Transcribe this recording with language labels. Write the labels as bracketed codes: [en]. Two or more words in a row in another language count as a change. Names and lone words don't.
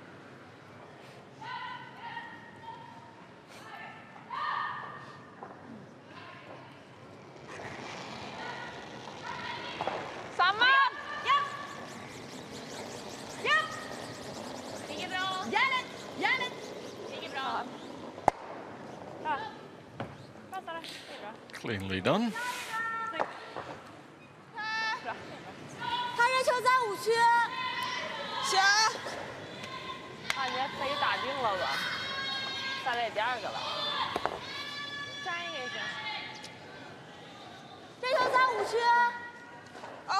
[sv] Samma! Ja! Ja! Inget bra. Järnet! Järnet! Inget bra. Ja. Passar det. Det är bra. [en] Cleanly done. [sv] Bra. [zh] 他这球在5区。行。啊，你还可以打定了吧？下来第2个了。粘一个也行。这球在5区。 OK。